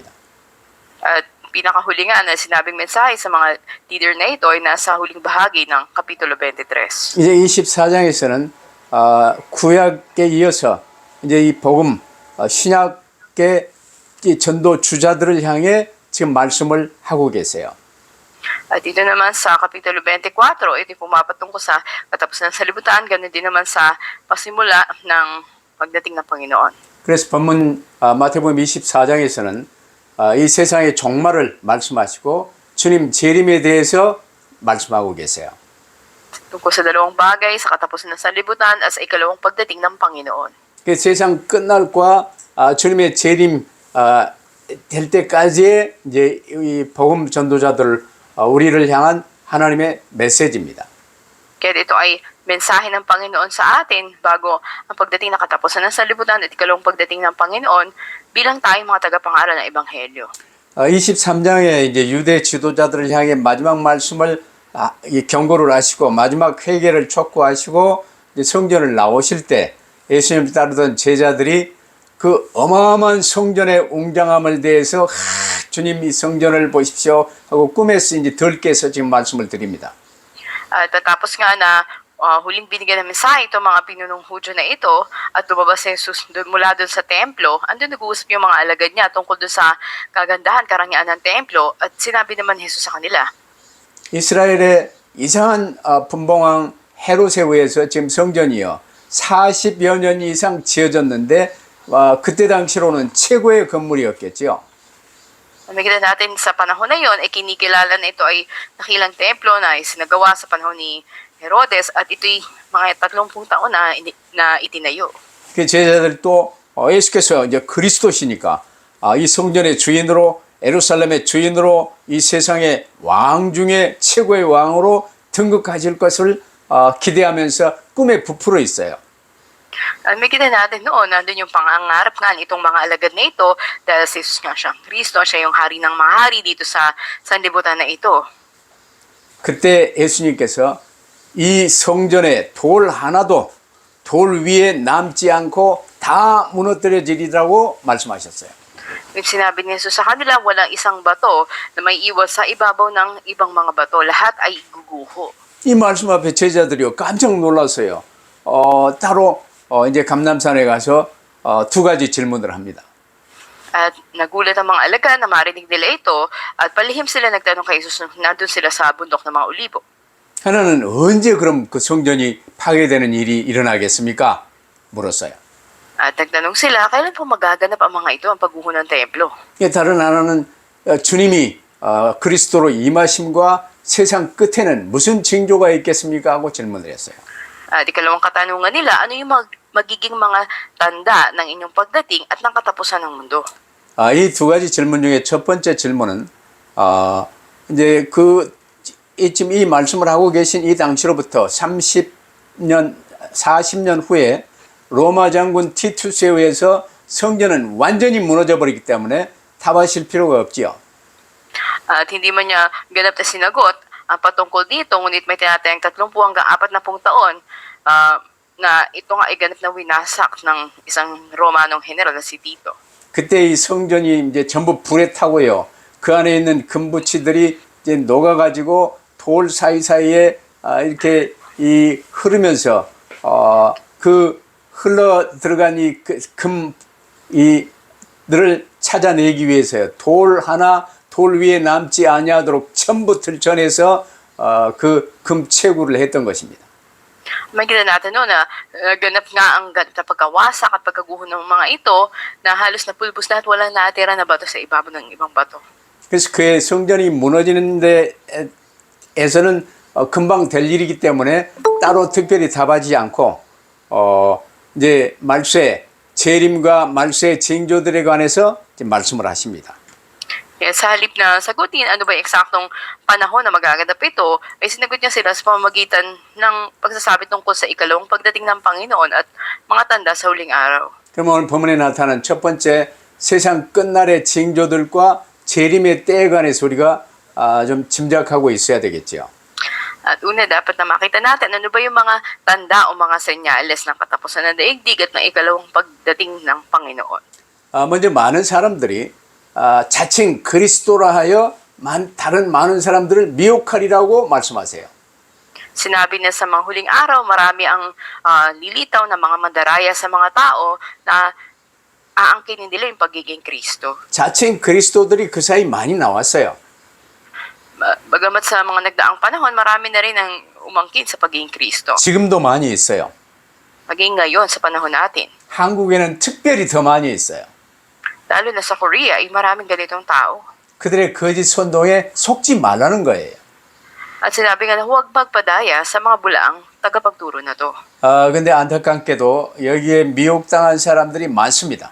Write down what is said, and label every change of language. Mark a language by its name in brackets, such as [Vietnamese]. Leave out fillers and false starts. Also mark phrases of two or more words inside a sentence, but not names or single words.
[Filipino] At pinakahuli nga na sinabing mensahe sa mga leader na ito ay nasa huling bahagi ng Kapitulo 23. [Korean] 이제 24장에서는 구약에 이어서 이제 이 복음 신약의 전도 주자들을 향해 지금 말씀을 하고 계세요. [Filipino] At dito naman sa Kapitulo 24, ito yung pumapatungkol sa katapusan ng salibutan, ganoon din naman sa pasimula ng pagdating ng Panginoon. [Korean] 그래서 본문 마태복음 24장에서는 이 세상의 종말을 말씀하시고 주님 재림에 대해서 말씀하고 계세요. [Filipino] Tungkol sa dalawang bagay, sa katapusan ng salibutan at sa ikalawang pagdating ng Panginoon. [Korean] 그 세상 끝날과 주님의 재림 될 때까지의 이제 이 복음 전도자들 우리를 향한 하나님의 메시지입니다. [Filipino] Kaya ito ay mensahe ng Panginoon sa atin bago ang pagdating ng katapusan ng salibutan at ikalawang pagdating ng Panginoon bilang tayong mga tagapangaral ng Ebanghelyo. [Korean] 23장에 이제 유대 지도자들을 향해 마지막 말씀을 경고를 하시고 마지막 회개를 촉구하시고 이제 성전을 나오실 때 예수님을 따르던 제자들이 그 어마어마한 성전의 웅장함을 대해서 주님 이 성전을 보십시오 하고 꿈에서 이제 덜 깨서 지금 말씀을 드립니다. [Filipino] At tapos nga na huling binigyan ng mensahe itong mga pinunong Hudyo na ito at lumabas si Jesus mula doon sa templo, andun nag-uusap yung mga alagad niya tungkol doon sa kagandahan, karangyaan ng templo at sinabi naman ni Jesus sa kanila. [Korean] 이스라엘의 이상한 분봉왕 헤롯에 의해서 지금 성전이요 40여 년 이상 지어졌는데 그때 당시로는 최고의 건물이었겠죠. [Filipino] Makikita natin sa panahon na yon ay kinikilala na ito ay nakilang templo na isinagawa sa panahon ni Herodes at ito'y mga 30 taon na itinayo. [Korean] 그 제자들도 예수께서 이제 그리스도시니까 이 성전의 주인으로 예루살렘의 주인으로 이 세상의 왕 중에 최고의 왕으로 등극하실 것을 기대하면서 꿈에 부풀어 있어요. [Filipino] Makikita natin noon, nandun yung pangangarap nga nitong mga alagad na ito dahil si Jesus nga siyang Kristo, siya yung hari ng mga hari dito sa sanlibutan na ito. [Korean] 그때 예수님께서 이 성전에 돌 하나도 돌 위에 남지 않고 다 무너뜨려지리라고 말씀하셨어요. [Filipino] Sinabi ni Jesus sa kanila, walang isang bato na may iwas sa ibabaw ng ibang mga bato. Lahat ay guguho. [Korean] 이 말씀 앞에 제자들이요 깜짝 놀랐어요. 따로 이제 감람산에 가서 두 가지 질문을 합니다. [Filipino] At nagulat ang mga alagad na marinig nila ito at palihim sila nagtanong kay Jesus nung nandun sila sa bundok ng mga olibo. [Korean] 하나는 언제 그럼 그 성전이 파괴되는 일이 일어나겠습니까? 물었어요. [Filipino] At nagtanong sila, kailan po magaganap ang mga ito, ang pagguho ng templo? [Korean] 다른 하나는 주님이 그리스도로 임하심과 세상 끝에는 무슨 징조가 있겠습니까? 하고 질문을 했어요. [Filipino] At ikalawang katanungan nila, ano yung magiging mga tanda ng inyong pagdating at ng katapusan ng mundo? [Korean] 이 두 가지 질문 중에 첫 번째 질문은 이제 지금 이 말씀을 하고 계신 이 당시로부터 30년, 40년 후에 로마 장군 티투스에 의해서 성전은 완전히 무너져 버리기 때문에 답하실 필요가 없지요. [Filipino] At hindi man niya ganap na sinagot ang patungkol dito, ngunit may tinatayang 30 hanggang 40 taon na ito nga ay ganap na winasak ng isang Romanong general na si Tito. [Korean] 그때 이 성전이 이제 전부 불에 타고요. 그 안에 있는 금부치들이 이제 녹아가지고 돌 사이사이에 이렇게 흐르면서 그 흘러 들어간 이들을 찾아내기 위해서요. 돌 하나 돌 위에 남지 아니하도록 전부 들춰내서 그 금채굴을 했던 것입니다. [Filipino] Makikita natin noon na ganap nga ang pagkawasak at pagkaguho ng mga ito na halos napulbos lahat, walang natira na bato sa ibabaw ng ibang bato. [Korean] 그래서 그의 성전이 무너지는 데에서는 금방 될 일이기 때문에 따로 특별히 답하지 않고 이제 말세 재림과 말세 징조들에 관해서 이제 말씀을 하십니다. [Filipino] Kaya sa halip na sagutin ano ba yung eksaktong panahon na magaganap ito, ay sinagot niya sila sa pamamagitan ng pagsasabi tungkol sa ikalawang pagdating ng Panginoon at mga tanda sa huling araw. [Korean] 그럼 오늘 본문에 나타난 첫 번째 세상 끝날의 징조들과 재림의 때에 관해서 우리가 좀 짐작하고 있어야 되겠죠. [Filipino] At una, dapat na makita natin ano ba yung mga tanda o mga senyales ng katapusan ng daigdig at ng ikalawang pagdating ng Panginoon. [Korean] 먼저 많은 사람들이 자칭 그리스도라 하여 다른 많은 사람들을 미혹하리라고 말씀하세요. [Filipino] Sinabi na sa mga huling araw, marami ang lilitaw na mga mandaraya sa mga tao na aangkinin nila yung pagiging Kristo. [Korean] 자칭 그리스도들이 그 사이 많이 나왔어요. [Filipino] Bagamat sa mga nagdaang panahon, marami na rin ang umangkin sa pagiging Kristo. [Korean] 지금도 많이 있어요. [Filipino] Maging ngayon sa panahon natin. [Korean] 한국에는 특별히 더 많이 있어요. [Filipino] Lalo na sa Korea, ay maraming ganitong tao. [Korean] 그들의 거짓 선동에 속지 말라는 거예요. [Filipino] At sinabi nga na huwag magpadaya sa mga bulaang tagapagturo na to. [Korean] 근데 안타깝게도 여기에 미혹당한 사람들이 많습니다.